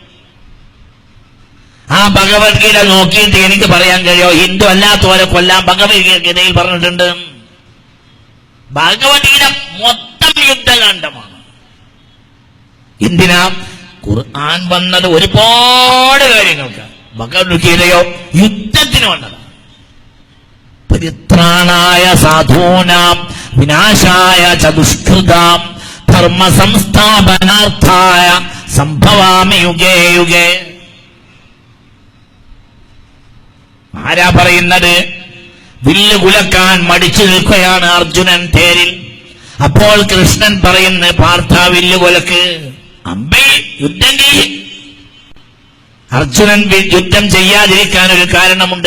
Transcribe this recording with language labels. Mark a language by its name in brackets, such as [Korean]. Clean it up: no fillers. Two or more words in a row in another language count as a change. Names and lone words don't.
[Malayalam] ആ ഭഗവത്ഗീത നോക്കിയിട്ട് എനിക്ക് പറയാൻ കഴിയോ ഹിന്ദു അല്ലാത്തവരെ കൊല്ലാൻ ഭഗവത്ഗീതയിൽ പറഞ്ഞിട്ടുണ്ട്? ഭഗവത്ഗീത മൊത്തം യുദ്ധകാന്ഡമാണ്. എന്തിനാ? ഖുർആൻ വന്നത് ഒരുപാട് കാര്യങ്ങൾക്ക്, ഭഗവത്ഗീതയോ യുദ്ധത്തിന് വന്നതാണ്. [Sanskrit] परित्राणाय साधूनां विनाशाय चतुष्कृतां धर्म संस्थापनार्थाय सम्भवामि युगे युगे. [Malayalam] ആരാ പറയുന്നത്? വില്ല് കുലക്കാൻ മടിച്ചു നിൽക്കുകയാണ് അർജുനൻ തേരിൽ. അപ്പോൾ കൃഷ്ണൻ പറയുന്നു, പാർത്ഥ വില്ല് കുലക്ക്, അമ്പേ യുദ്ധം ചെയ്യും. അർജുനൻ യുദ്ധം ചെയ്യാതിരിക്കാൻ ഒരു കാരണമുണ്ട്.